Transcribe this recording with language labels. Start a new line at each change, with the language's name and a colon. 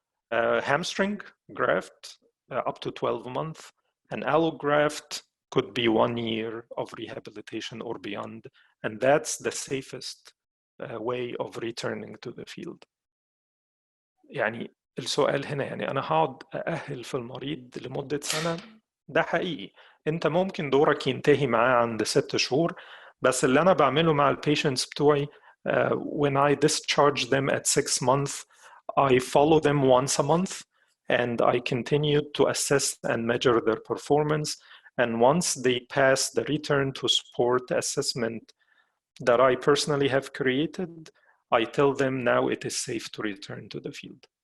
English: Hamstring graft up to 12 months. An allograft could be 1 year of rehabilitation or beyond, and that's the safest way of returning to the field.
Arabic: يعني السؤال هنا، يعني أنا هقعد أأهل في المريض لمدة سنة؟ ده حقيقي. أنت ممكن دورك ينتهي معاه عند 6 شهور، بس اللي أنا بعمله مع البيشنتس بتوعي
English: when I discharge them at 6 months, I follow them once a month and I continue to assess and measure their performance. And once they pass the return to sport assessment that I personally have created, I tell them now it is safe to return to the field.